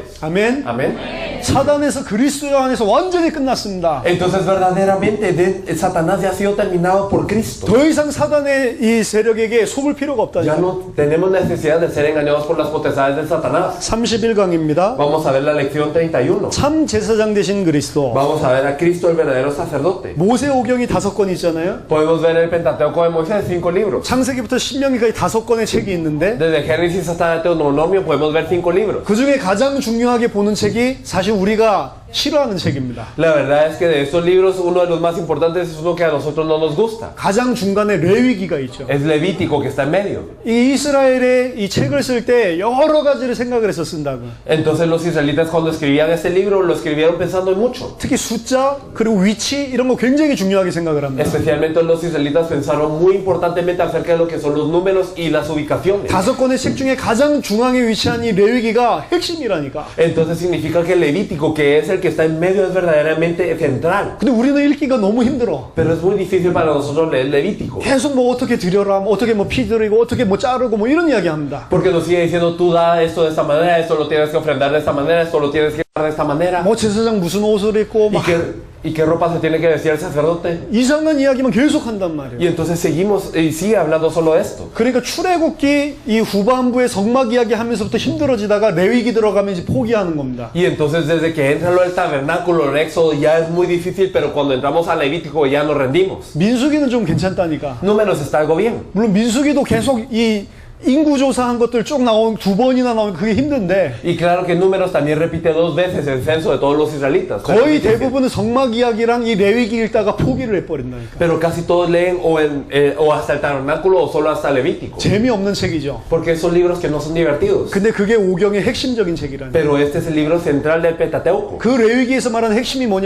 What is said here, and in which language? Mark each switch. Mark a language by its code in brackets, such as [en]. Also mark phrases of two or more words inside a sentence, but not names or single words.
[ko] 아멘. [es] Amén. [ko] 사단에서 그리스도 안에서 완전히 끝났습니다. [es] Entonces verdaderamente Satanás ya ha sido terminado por Cristo. [ko] 더 이상 사단의 이 세력에게 속을 필요가 [es] Ya [ko] 없다니까. [es] no tenemos necesidad de ser engañados por las potestades de Satanás. [ko] 31강입니다. [es] Vamos a ver la lección 31. [ko] 참 제사장 되신 그리스도. [es] Vamos a ver a Cristo el verdadero sacerdote. [ko] 모세오경이 5권 있잖아요. [es] Podemos ver el Pentateuco de Moisés, 5 libros. [ko] 창세기부터 신명기까지 5권의 책이 있는데 [es] Desde Génesis hasta Deuteronomio podemos ver 5 libros. [ko] 그 중에 가장 중요하게 보는 책이 사실 우리가 싫어하는 책입니다. [es] La verdad es que de estos libros uno de los más importantes es uno que a nosotros no nos gusta. [ko] 가장 중간에 레위기가 있죠. [es] Es Levítico que está en medio. [ko] 이 이스라엘의 이 책을 쓸 때 여러 가지를 생각을 해서 쓴다고. [es] Entonces los israelitas cuando escribían este libro lo escribieron pensando en mucho. [ko] 특히 숫자 그리고 위치 이런 거 굉장히 중요하게 생각을 합니다. [es] Especialmente los israelitas pensaron muy importantemente acerca de lo que son los números y las ubicaciones. [ko] 5권의 책 중에 가장 중앙에 위치한 이 레위기가 핵심이라니까. [es] Entonces significa que el Levítico, que es el que está en medio, es verdaderamente central. [ko] 근데 우리는 읽기가 너무 힘들어. [es] Pero es muy difícil para nosotros leer Levítico. [ko] 계속 뭐 어떻게 드려라, 뭐 어떻게 뭐 피 드리고 어떻게 뭐 자르고 뭐 이런 이야기 합니다. [es] Porque nos sigue diciendo, tú da esto de esta manera, esto lo tienes que ofrendar de esta manera, esto lo tienes que dar de esta manera. [ko] 뭐 제사장 무슨 옷을 입고 막 [es] ¿Y qué ropa se tiene que vestir el sacerdote? [ko] 이상한 이야기만 계속 한단 말이에요. [es] Y entonces seguimos y sigue hablando solo esto. [ko] 그러니까 출애굽기 이 후반부에 성막 이야기 하면서부터 힘들어지다가 레위기 들어가면 이제 포기하는 겁니다. [es] Y entonces desde que entra lo del tabernáculo, el éxodo, ya es muy difícil, pero cuando entramos a Levítico ya nos rendimos. [ko] 민수기는 좀 괜찮다니까. [es] Números está algo bien. [ko] 물론 민수기도 계속 이 인구조사한 것들 쭉 나오는 2번이나 나오면 그게 힘든데 [es] Y claro que Números también repite 2 veces el censo de todos los israelitas. [ko] 거의 대부분은 성막 이야기랑 이 레위기 읽다가 포기를 해버린다니까. [es] Pero casi todos leen o hasta el tabernáculo o solo hasta Levítico. [ko] 재미없는 책이죠. [es] Porque son libros que no son divertidos. [ko] 근데 그게 오경의 핵심적인 책이라니. [es] Pero este es el libro central del Pentateuco. [ko] 그 레위기에서 말하는 핵심이 뭐냐?